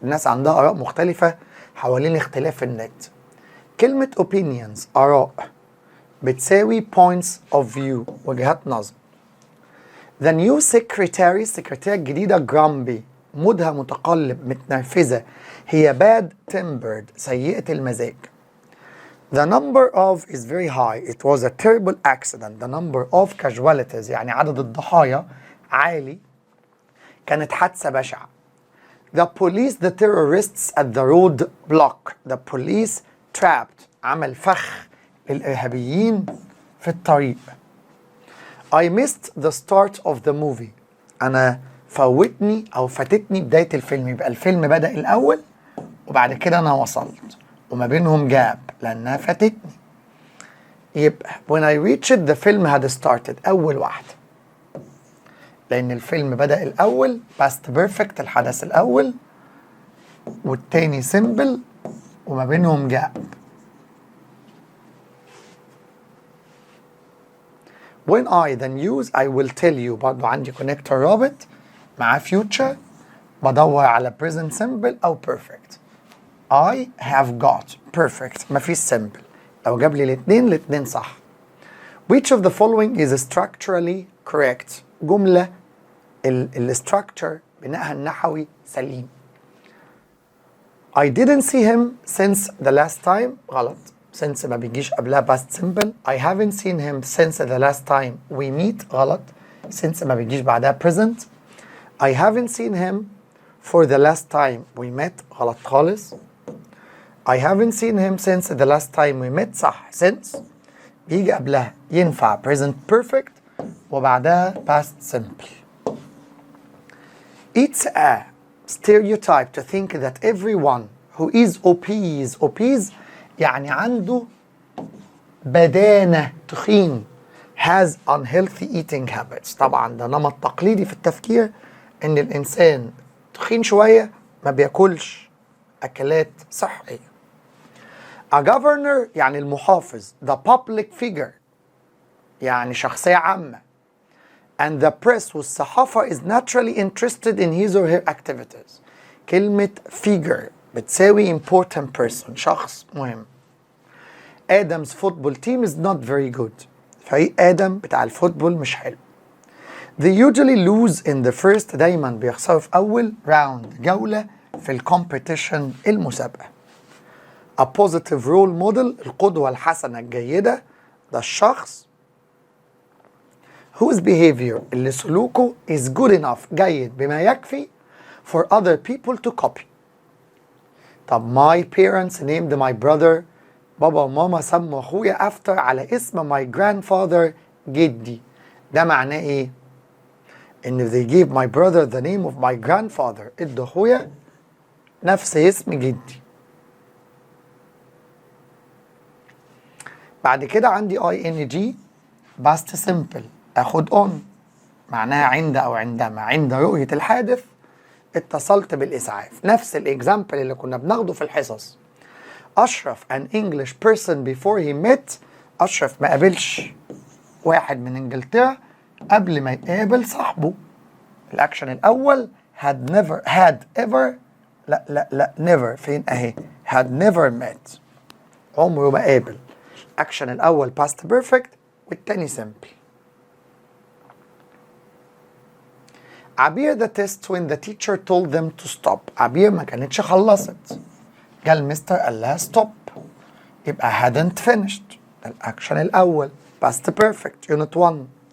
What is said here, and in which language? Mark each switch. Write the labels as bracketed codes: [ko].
[ar] الناس عندها آراء مختلفة حوالين اختلاف النت. كلمة [en] opinions [ar] آراء بتساوي [en] points of view [ar] وجهات نظر. [en] The new secretary [ar] السكرتيرة الجديدة [en] grumpy [ar] مودها متقلب متنرفزة هي [en] bad tempered [ar] سيئة المزاج. [en] The number of is very high. It was a terrible accident. The number of casualties [ar] يعني عدد الضحايا عالي كانت حادثة بشعة. [en] The police the terrorists at the road block. The police trapped. [ar] عمل فخ للإرهابيين في الطريق. [en] I missed the start of the movie. [ar] أنا فاتتني بداية الفيلم. يبقى الفيلم بدأ الأول وبعد كده أنا وصلت وما بينهم جاب لأنها فاتتني. يبقى [en] when I reached the film had started. [ar] أول واحدة لأن الفيلم بدأ الأول past perfect الحدث الأول والتاني simple وما بينهم جاب. [en] When I then use I will tell you. [ar] برضو عندي connector رابط مع future بدور على present simple أو perfect. [en] I have got perfect [ar] مفيش [en] simple. [ar] لو جاب لي الاتنين صح. [en] Which of the following is structurally correct. [ar] جملة [en] structure [ar] بناءها النحوي سليم. [en] I didn't see him since the last time. [ar] غلط. [en] since [ar] ما بيجيش قبلها [en] past simple. I haven't seen him since the last time we meet. [ar] غلط. since ما بيجيش بعدها present. [en] I haven't seen him for the last time we met. [ar] غلط خالص. [en] I haven't seen him since the last time we met. [ar] صح. since بيجي قبلها ينفع present perfect وبعدها past simple. [en] It's a stereotype to think that everyone who is obese [ar] يعني عنده بدانة تخين [en] has unhealthy eating habits. [ar] طبعا ده نمط تقليدي في التفكير ان الانسان تخين شوية ما بياكلش اكلات صحية. [en] A governor [ar] يعني المحافظ. [en] The public figure [ar] يعني شخصية عامة. [en] And the press [ar] والصحافة [en] is naturally interested in his or her activities. [ar] كلمة figure بتساوي [en] important person [ar] شخص مهم. [en] Adam's football team is not very good. [ar] فريق آدم بتاع الفوتبول مش حلو. [en] They usually lose in the first. [ar] دايما بيخسروا في أول [en] round [ar] جولة في الكومبيتيشن المسابقة. [en] A positive role model [ar] القدوة الحسنة الجيدة ده الشخص [en] whose behavior [ar] اللي سلوكه [en] is good enough [ar] جيد بما يكفي [en] for other people to copy. [ar] طب [en] my parents named my brother. [ar] بابا وماما سموا اخويا [en] after [ar] على اسم [en] my grandfather [ar] جدي. ده معناه ايه؟ ان [en] they gave my brother the name of my grandfather. [ar] ادوا اخويا نفس اسم جدي. بعد كده عندي ing past simple اخد on معناها عند او عندما. عند رؤية الحادث اتصلت بالإسعاف. نفس الإكزامبل اللي كنا بناخده في الحصص. [en] أشرف an English person before he met. [ar] أشرف ما قابلش واحد من إنجلترا قبل ما يقابل صاحبه. الأكشن الأول [en] had ever [ar] لا never فين أهي [en] had never met [ar] عمره ما قابل. الأكشن الأول past perfect والتاني simple. [en] عبير the test when the teacher told them to stop. [ar] عبير ما كانتش خلصت. قال مستر قال لها [en] stop. [ar] يبقى [en] hadn't finished. [ar] الأكشن الأول [en] past perfect unit 1.